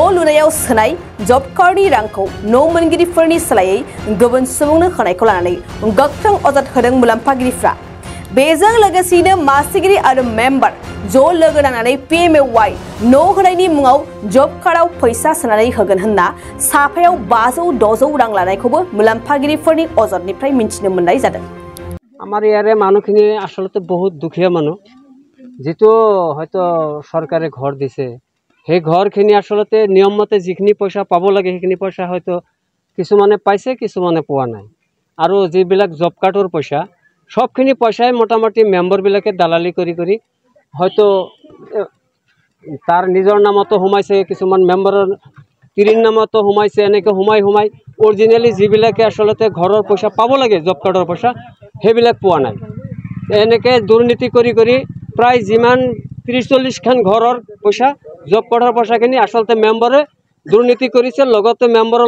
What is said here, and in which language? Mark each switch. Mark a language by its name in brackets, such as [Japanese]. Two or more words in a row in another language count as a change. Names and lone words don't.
[Bodo] लुनायाव सोनाय जब कार्डनि रांखौ न' मोनगिरिफोरनि सोलायै गुबुन सुबुंनो होनायखौ लानानै गोख्रों अजद होदों मुलाम्फागिरिफ्रा बेजों लोगोसेनो मासिगिरि आरो मेम्बार ज' लोगो नांनानै पिएमएवाइ न' होनायनि मुङाव जब कार्डआव फैसा सोनानै होगोन होनना साफायाव 500-600 रां लानायखौबो मुलाम्फागिरिफोरनि अजदनिफ्राय मिन्थिनो मोननाय जादों [Assamese] আমাৰ যাৰে মানুখিনি আচলতে বহুত দুখীয়া মানু যিতু হয়তো চৰকাৰে ঘৰ দিছে হে ঘৰখিনি আচলতে নিয়ম মতে যিখিনি পইচা পাব লাগে হেখিনি পইচা হয়তো কিছুমানে পাইছে কিছুমানে पोৱা নাই আৰু যিবিলাক জব কাৰ্ডৰ পইচা সবখিনি পইচায় মোটামুটি মেম্বৰ বিলাকে দালালী কৰি হয়তো তাৰ নিজৰ নামত হুমাইছে কিছুমান মেম্বাৰৰ তিৰিৰ নামত হুমাইছে এনেকে হুমাই অৰিজিনেলি যিবিলাকে আচলতে ঘৰৰ পইচা পাব লাগে জব কাৰ্ডৰ পইচা হেবিলাক पोৱা নাই এনেকে দুৰ্নীতি কৰি প্ৰায় যিমান 30-40 খন ঘৰৰ পইচা জব কাৰ্ডৰ পইচাখিনি আচলতে মেম্বাৰে দুৰ্নীতি करिছে লগতে मेम्बारर